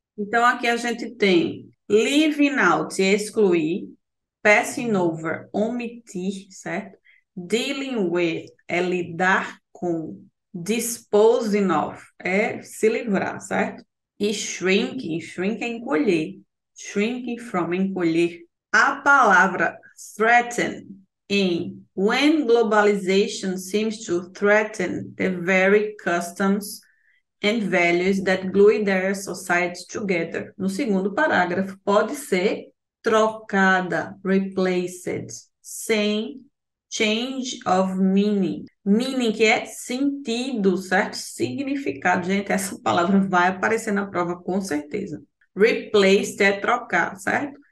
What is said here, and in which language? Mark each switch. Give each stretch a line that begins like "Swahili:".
Portuguese: Então, aqui a gente tem leaving out, excluir, passing over, omitir, certo? Dealing with é lidar com, disposing of é se livrar, certo? E shrink é encolher, shrinking from, encolher. A palavra threaten em
English: when globalization seems to threaten the very customs and values that glue their societies together.
Portuguese: No segundo parágrafo, pode ser trocada, replaced, sem
English: change of meaning.
Portuguese: Meaning que é sentido, certo? Significado. Gente, essa palavra vai aparecer na prova com certeza. Replaced é trocar, certo?